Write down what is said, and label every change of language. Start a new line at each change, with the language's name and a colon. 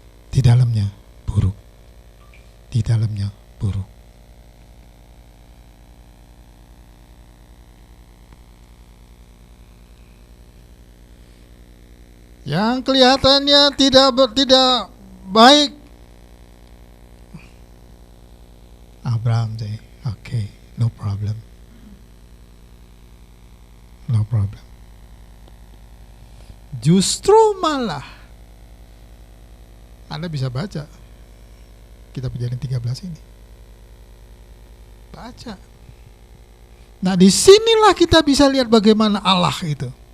Indonesian: Di dalamnya buruk. Di dalamnya buruk. Yang kelihatannya tidak baik.
English: Abraham say, okay, no problem. No problem.
Indonesian: Justru malah Anda bisa baca kitab Kejadian 13 ini. Baca. Nah, disinilah kita bisa lihat bagaimana Allah itu.